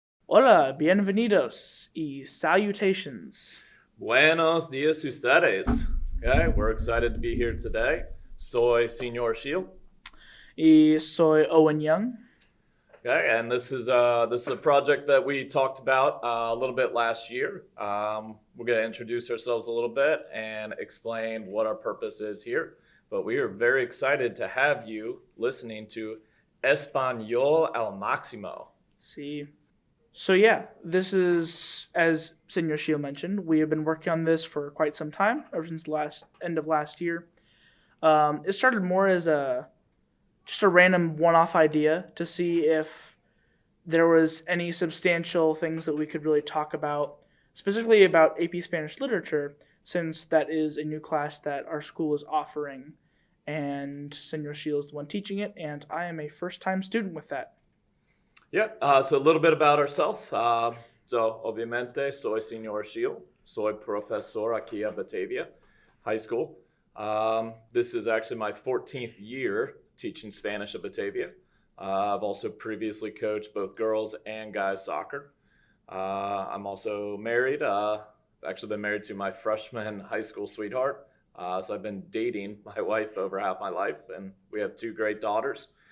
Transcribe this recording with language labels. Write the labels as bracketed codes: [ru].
[es] Hola, bienvenidos y salutations. Buenos dias ustedes. [en] Okay, we're excited to be here today. [es] Soy Señor Scheel. Y soy Owen Young. [en] Okay, and this is a project that we talked about a little bit last year. We're going to introduce ourselves a little bit and explain what our purpose is here. But we are very excited to have you listening to Español al Maximo. See. So yeah, this is, as Senor Scheel mentioned, we have been working on this for quite some time, ever since the end of last year. It started more as just a random one-off idea to see if there was any substantial things that we could really talk about, specifically about AP Spanish literature, since that is a new class that our school is offering, and Senor Scheel is the one teaching it, and I am a first-time student with that. Yeah, so a little bit about ourselves. [es] So, obviamente, soy Señor Scheel. Soy profesor aquí a Batavia High School. [en] This is actually my 14th year teaching Spanish at Batavia. I've also previously coached both girls and guys soccer. I'm also married. I've actually been married to my freshman high school sweetheart. So I've been dating my wife over half my life, and we have two great daughters.